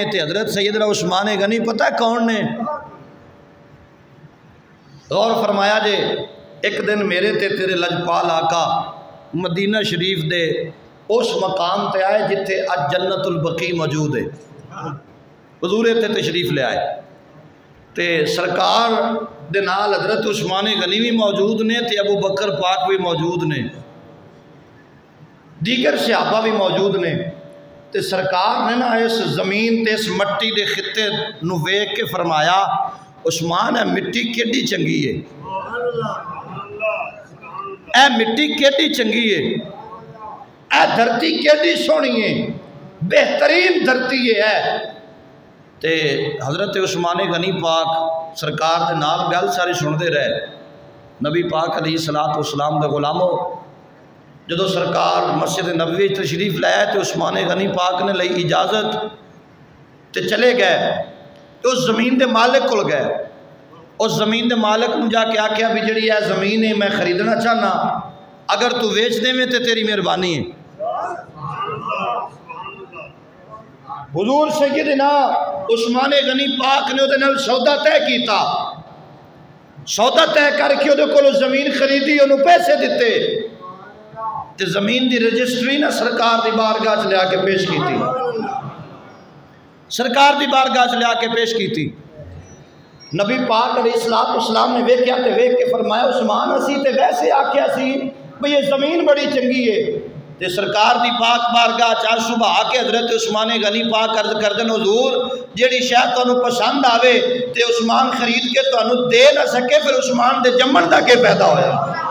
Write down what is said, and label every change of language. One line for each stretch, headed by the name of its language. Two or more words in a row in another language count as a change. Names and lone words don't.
Punjabi: تے حضرت سیدنا عثمان غنی پتا کون نے؟ غور فرمایا جے ایک دن میرے تے تیرے لجپال آقا مدینہ شریف دے اس مقام تے آئے جتھے اج جنت البقیع موجود ہے. حضور اتنے تشریف لے آئے تے سرکار دے نال حضرت عثمان غنی بھی موجود نے تے ابو بکر پاک بھی موجود نے، دیگر صحابہ بھی موجود نے، تے سرکار نے نا اس زمین تے اس مٹی دے خطے نو ویکھ کے فرمایا عثمان اے مٹی کیڈی چنگی ہے، اے مٹی کیڈی چنگی ہے، اے دھرتی کیڈی سونی ہے، بہترین دھرتی ہے۔ تے حضرت عثمان غنی پاک سرکار دے نال گل ساری سنتے رہے۔ نبی پاک
Arabic: علیہ الصلوۃ والسلام
Punjabi: دے غلامو جدو سرکار مسجد نبوی تشریف لایا تے عثمان غنی پاک نے لئی اجازت تے چلے گئے تو اس زمین دے مالک کول گئے، اس زمین دے مالک نو جا کے آکھیا بھی جڑی ہے زمین ہے میں خریدنا چاہنا، اگر تو ویچ دے میں تے تیری مہربانی ہے۔ حضور سیدنا عثمان غنی پاک نے وہ سودا طے کیتا، سودا طے کر کے وہ زمین خریدی، انہوں پیسے دیتے تے زمین دی رجسٹری نہ سرکار دی بارگاہ چ لیا کے پیش کیتی، سرکار دی بارگاہ چ لیا کے پیش کیتی۔ نبی پاک
Arabic: علیہ الصلوۃ والسلام
Punjabi: نے ویکھیا تے ویکھ کے فرمایا عثمان اسی تے ویسے آکھیا سی بھئی یہ زمین بڑی چنگی ہے، تے سرکار دی پاک بارگاہ چار صبح آ کے حضرت عثمان غنی پاک عرض کردن حضور جیڑی شاید تانوں پسند آوے تے عثمان خرید کے تانوں دے نہ سکے پھر عثمان دے جمن دا کے پیدا ہویا۔